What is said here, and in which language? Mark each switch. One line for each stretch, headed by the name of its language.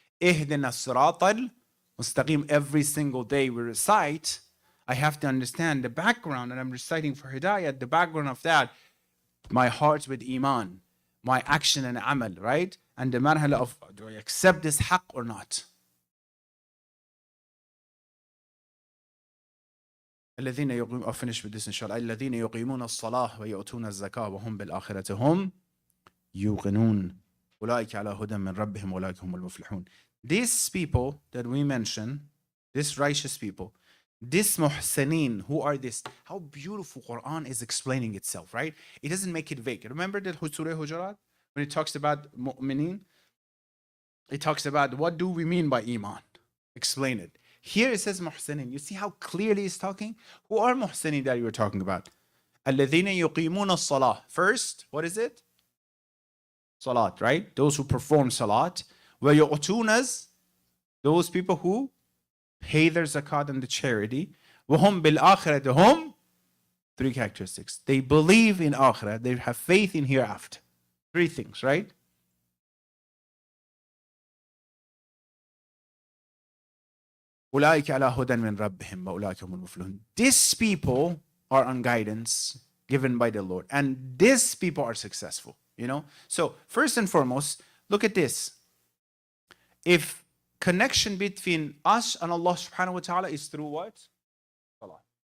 Arabic: Ihdina as-siratal mustaqim.
English: Every single day we recite, I have to understand the background, and I'm reciting for hidayat, the background of that, my heart with iman, my action and amal, right? And the marhala of, do I accept this haqq or not?
Arabic: الذين يقيمون,
English: I'll finish with this inshallah.
Arabic: الذين يقيمون الصلاة ويؤتون الزكاة وهم بالآخرة هم يوقنون أولئك على هدى من ربهم أولئك هم المفلحون.
English: These people that we mention, these righteous people, this muhsaneen, who are this? How beautiful Quran is explaining itself, right? It doesn't make it vague. Remember the Surah Hujurat? When it talks about mu'mineen, it talks about what do we mean by iman? Explain it. Here it says muhsaneen. You see how clearly it's talking? Who are muhsaneen that you were talking about?
Arabic: الذين يقيمون الصلاة.
English: First, what is it? Salat, right? Those who perform salat.
Arabic: ويؤتون,
English: those people who pay their zakat and the charity.
Arabic: وهم بالآخرة هم,
English: three characteristics. They believe in akhirah. They have faith in hereafter. Three things, right?
Arabic: أولئك على هدى من ربهم وأولئك هم المفلحون.
English: These people are on guidance given by the Lord, and these people are successful. You know. So first and foremost, look at this. If connection between us and Allah subhanahu wa ta'ala is through what? Salah.